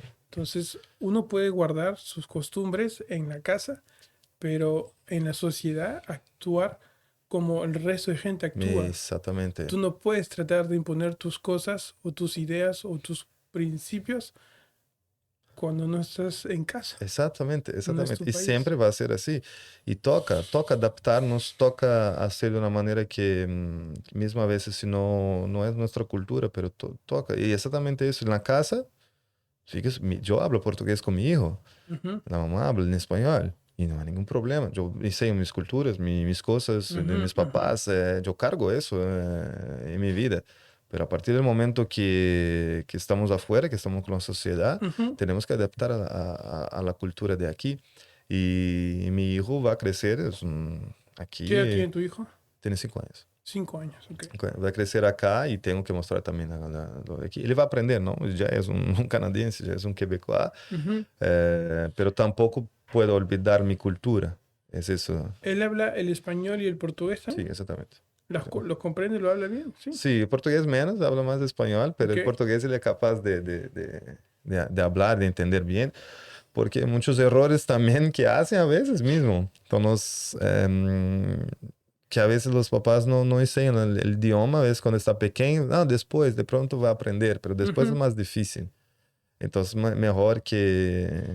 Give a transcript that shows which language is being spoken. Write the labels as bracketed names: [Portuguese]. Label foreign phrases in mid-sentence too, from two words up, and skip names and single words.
[Spanish] Entonces, uno puede guardar sus costumbres en la casa, pero en la sociedad actuar como el resto de gente actúa. [Portuguese] Exatamente. [Spanish] Tú no puedes tratar de imponer tus cosas o tus ideas o tus principios cuando no estás en casa. [Portuguese] Exatamente, [Spanish] No es [Portuguese] exatamente. [Spanish] tu [Portuguese] E [Spanish] país. [Portuguese] sempre vai ser assim. E toca adaptar-nos, toca fazer de uma maneira que, mesmo a vezes, se não é nossa cultura, pero toca. E exatamente isso. Na casa, eu hablo português com meu filho, Ujú, [Spanish] a mamá habla [Portuguese] em espanhol. E não há nenhum problema. Eu sei minhas culturas, minhas coisas, de ujú, meus papás. Eu cargo isso em minha vida. Pero a partir do momento que estamos afuera, que estamos com a sociedade, ujú. temos que adaptar [Spanish] a la cultura de aqui. E mi hijo va a crecer ¿Qué edad [Portuguese] aqui, [Spanish] tiene tu hijo? [Portuguese] tem 5 anos. [Spanish] 5 años, ok. [Portuguese] Vai crescer acá e tenho que mostrar também [Spanish] lo de aqui. [Portuguese] Ele vai aprender, não? Já é um canadense, já é um quebecois, Ujú. pero tampouco [Spanish] puedo olvidar [Portuguese] minha cultura. É isso. [Spanish] ¿Él habla el español y el portugués [Portuguese] Sim, [Spanish] también? [Portuguese] exatamente. [Spanish] ¿Los comprende? ¿Lo habla bien? Sí. Sí, portugués menos, habla más espanhol, pero Ok. el portugués [Portuguese] ele é capaz de [Spanish] hablar, de entender bien, porque muchos errores también que hacen a veces mismo. Entonces, que a veces los papás no enseñan el idioma, a veces cuando está pequeño, no, después, de pronto va a aprender, pero después Ujú. es más difícil. Entonces, mejor que